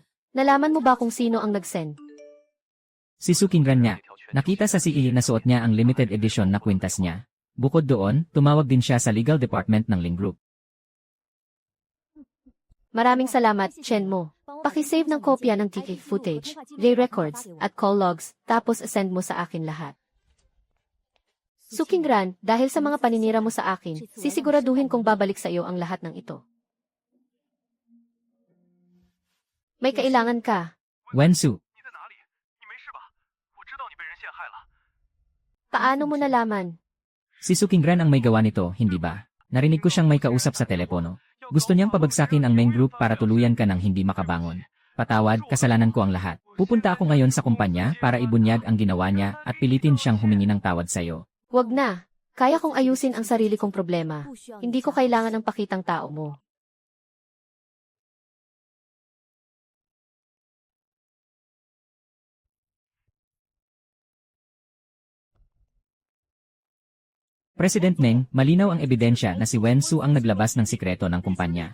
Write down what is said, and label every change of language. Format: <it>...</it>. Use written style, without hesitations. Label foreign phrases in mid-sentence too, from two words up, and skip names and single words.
<tl>Nalaman mo ba kung sino ang nag-send? Si Sukingran niya. Nakita sa CE na suot niya ang limited edition na kwintas niya. Bukod doon, tumawag din siya sa</tl> <en>legal department</en> <tl>ng Ling Group. Maraming salamat, Chen mo. Pakisave ng kopya ng</tl> <en>ticket footage, lay records,</en> <tl>at</tl> <en>call logs,</en> <tl>tapos send mo sa akin lahat. Sukingran, dahil sa mga paninira mo sa akin, sisiguraduhin kong babalik sa iyo ang lahat ng ito. May kailangan ka. Wensu, Paano mo nalaman? si Sukingran ang may gawa nito, hindi ba? Narinig ko siyang may kausap sa telepono. Gusto niyang pabagsakin ang Meng Group para tuluyan ka ng hindi makabangon. Patawad, kasalanan ko ang lahat. Pupunta ako ngayon sa kumpanya para ibunyag ang ginawa niya at pilitin siyang humingi ng tawad sa'yo. Huwag na. Kaya kong ayusin ang sarili kong problema.</tl> <zh>不需要你</zh> <tl>Hindi ko</tl> <zh>插手</zh> <tl>kailangan ng pakitang tao mo. President Meng, malinaw ang ebidensya na si Wen Su ang naglabas ng sikreto ng kumpanya.</tl>